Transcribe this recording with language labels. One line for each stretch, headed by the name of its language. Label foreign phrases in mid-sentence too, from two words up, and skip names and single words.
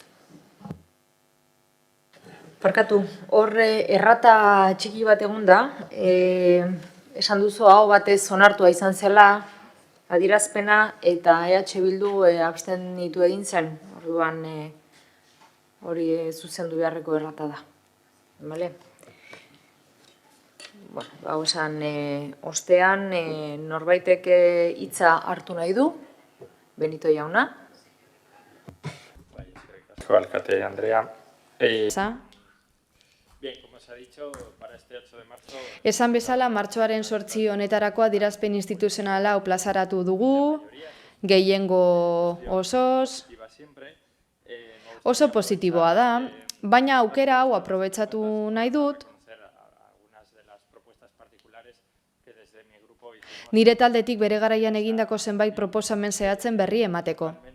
Basque: Barkatu, horre errata txiki bat egon da, esan duzu hau batez onartua izan zela adierazpena eta EH Bildu abstenitu egin zen, orduan hori zuzendu beharreko errata da. Bale? Hau esan, ostean norbaitek hitza hartu nahi du, Benito jauna. Asko, alkate Andrea.
Spanish: Bien, como se ha dicho, para este 8 de marzo...
Basque: Esan bezala, martxoaren 8 honetarako adierazpen instituzionala plazaratu dugu, gehiengo osoz, oso positiboa da, baina aukera hau aprobetxatu nahi dut, nire taldetik bere garaian egindako zenbait proposamen zehatzen berri emateko.